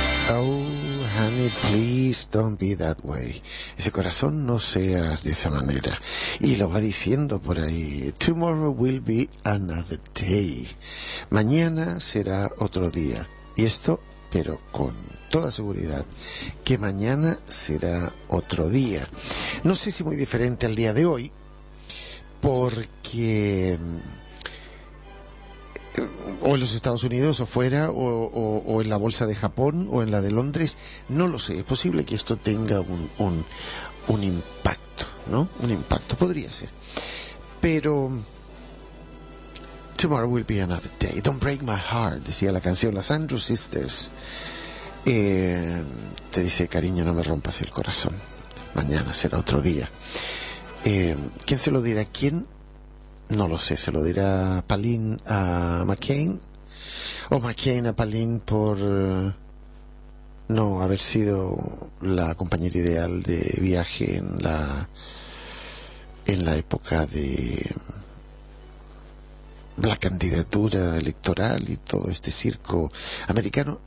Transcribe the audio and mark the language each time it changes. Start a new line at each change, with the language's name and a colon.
English: Oh, honey, please don't be that way.
Spanish: Ese corazón, no seas de esa manera. Y lo va diciendo por ahí.
English: Tomorrow will be another day.
Spanish: Mañana será otro día. Y esto, pero con toda seguridad, que mañana será otro día. No sé si muy diferente al día de hoy, porque o en los Estados Unidos o fuera, o en la bolsa de Japón o en la de Londres, no lo sé. Es posible que esto tenga un impacto, ¿no? Un impacto podría ser. Pero
English: tomorrow will be another day. Don't break my heart,
Spanish: decía la canción Las Andrew Sisters. Te dice, cariño, no me rompas el corazón. Mañana será otro día. ¿Quién se lo dirá? ¿Quién? No lo sé, se lo dirá Palin a McCain, o McCain a Palin por no haber sido la compañera ideal de viaje en la época de la candidatura electoral y todo este circo americano.